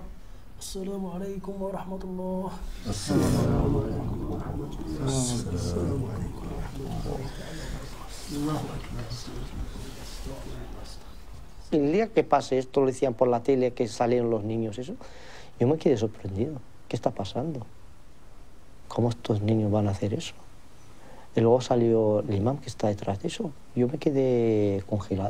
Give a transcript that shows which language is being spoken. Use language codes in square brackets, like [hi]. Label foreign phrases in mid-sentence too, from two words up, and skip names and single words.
[ar] السلام عليكم ورحمة الله. السلام عليكم ورحمة الله. السلام عليكم ورحمة الله. الله أكبر. [es] El día que pase esto, lo decían por la tele que salieron los niños, eso, yo me quedé sorprendido. ¿Qué está pasando? ¿Cómo estos niños van a hacer eso? Y luego salió el imán que está detrás de eso. Yo me quedé congelado.